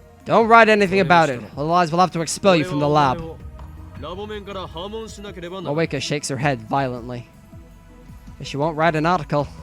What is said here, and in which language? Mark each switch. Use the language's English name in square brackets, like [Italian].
[English] Don't write anything about it, otherwise we'll have to expel you from the lab. [Japanese] ラボ面から破門しなければな [English] Moeka shakes her head violently. But she won't write an article.